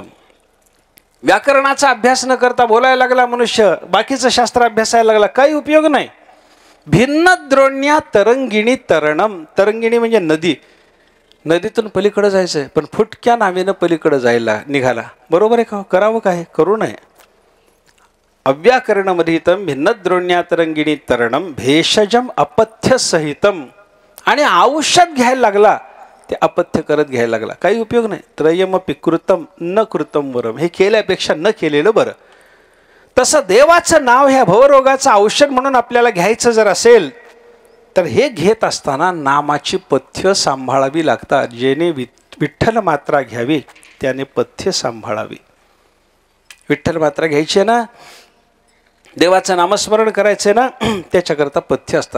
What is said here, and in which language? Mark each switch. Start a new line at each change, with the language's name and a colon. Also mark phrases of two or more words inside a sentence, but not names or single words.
Marathi: व्याकरणाचा अभ्यास न करता बोलायला लागला मनुष्य, बाकीचं शास्त्र अभ्यासायला लागला, काही उपयोग नाही.
Sanskrit: भिन्न द्रोण्या तरंगिणी तरणम.
Marathi: तरंगिणी म्हणजे नदी, नदीतून पलीकडे जायचं आहे पण फुटक्या नावेनं पलीकडे जायला निघाला. बरोबर आहे का, करावं काय, करू नये.
Sanskrit: अव्याकरणमधीतम भिन्न द्रोण्या तरंगिणी तरणम भेषजम अपथ्य सहितम.
Marathi: आणि औषध घ्यायला लागला, ते अपथ्य करत घ्यायला लागला, काही उपयोग नाही.
Sanskrit: त्रयमपि कृतम न कृतम वरम.
Marathi: हे केल्यापेक्षा न केलेलं बरं. तसं देवाचं नाव ह्या भवरोगाचं औषध म्हणून आपल्याला घ्यायचं जर असेल तर हे घेत असताना नामाची पथ्य सांभाळावी लागतात. जेणे विठ्ठल मात्रा घ्यावी त्याने पथ्य सांभाळावी. विठ्ठल मात्रा घ्यायची ना, देवाचं नामस्मरण करायचं ना, त्याच्याकरता पथ्य असतात.